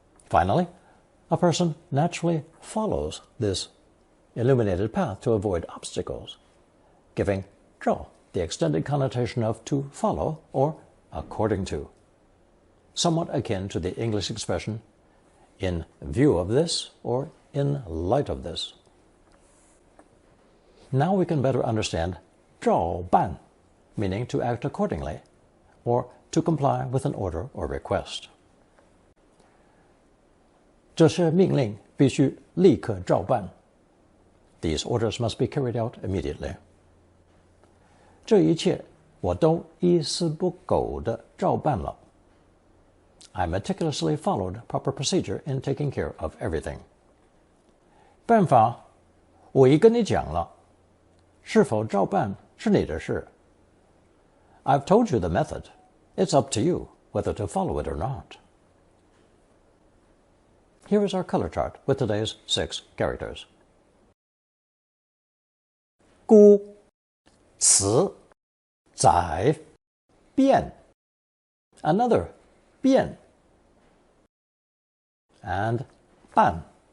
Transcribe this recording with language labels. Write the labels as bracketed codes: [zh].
[en] Finally, a person naturally follows this illuminated path to avoid obstacles, giving 照 the extended connotation of to follow or according to, somewhat akin to the English expression in view of this or in light of this. Now we can better understand 照办, meaning to act accordingly, or to comply with an order or request. [zh] 这些命令必须立刻照办. [en] These orders must be carried out immediately. [zh] 这一切我都一丝不苟地照办了. [en] I meticulously followed proper procedure in taking care of everything. [zh] 办法我已跟你讲了，是否照办是你的事。 [en] I've told you the method. It's up to you whether to follow it or not. Here is our color chart with today's 6 characters. [zh] 宀, 辞, 宰, 变, another, 变, and 办.